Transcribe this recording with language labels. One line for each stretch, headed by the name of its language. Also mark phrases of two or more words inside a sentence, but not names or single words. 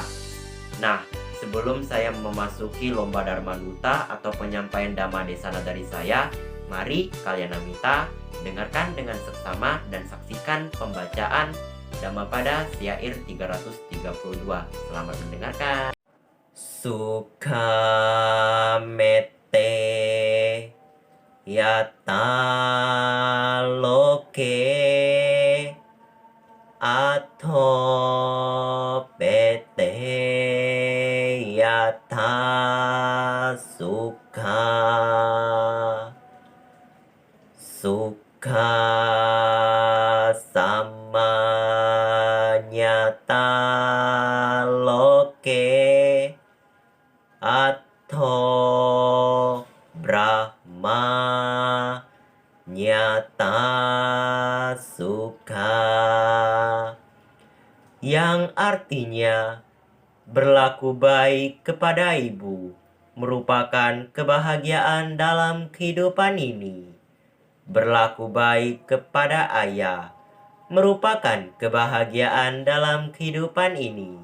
Indonesian: Nah, sebelum saya memasuki Lomba Dharma Duta atau penyampaian Dhamma Desana dari saya, mari kalian Kalyana dengarkan dengan seksama dan saksikan pembacaan Dhammapada Syair 332. Selamat mendengarkan.
Pali: Sukha mette yata loke atho pete yata sukha. Sukha samanyata loke atho brahma nyata sukha,
Indonesian: yang artinya berlaku baik kepada ibu merupakan kebahagiaan dalam kehidupan ini. Berlaku baik kepada ayah merupakan kebahagiaan dalam kehidupan ini.